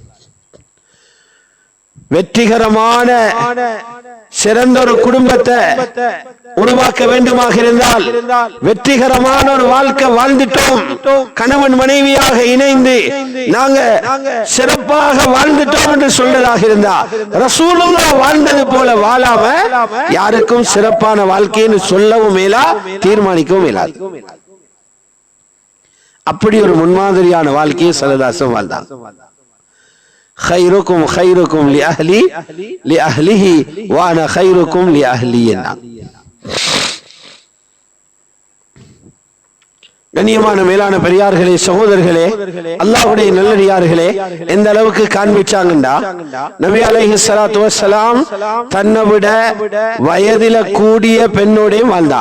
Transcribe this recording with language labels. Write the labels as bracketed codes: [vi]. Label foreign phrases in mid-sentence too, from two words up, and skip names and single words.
[ta] வெற்றிகரமான சிறந்த ஒரு குடும்பத்தை உருவாக்க வேண்டுமாக இருந்தால், வெற்றிகரமான ஒரு வாழ்க்கை வாழ்ந்துட்டோம், கணவன் மனைவியாக இணைந்து நாங்க சிறப்பாக வாழ்ந்துட்டோம் என்று சொல்றதாக இருந்தா, ரசூலுல்லாஹ் வாழ்ந்தது போல வாழாம யாருக்கும் சிறப்பான வாழ்க்கைன்னு சொல்லவும் மேலா, தீர்மானிக்கவும் மேலாது. அப்படி ஒரு முன்மாதிரியான வாழ்க்கையை ஸல்லல்லாஹு வாழ்ந்தாங்க. [ar] خيركم خيركم لأهله وأنا خيركم لأهلي. [ta] கண்ணியமான மேலான பெரியார்களே, சகோதரர்களே, அல்லாஹ்வுடைய நல்லடியார்களே, எந்த அளவுக்கு காண்பிச்சாங்கண்டா, [ar] نبي عليه الصلاة والسلام [ta] தன்னை விட வயதில கூடிய பெண்ணோட வாழ்ந்தாங்க.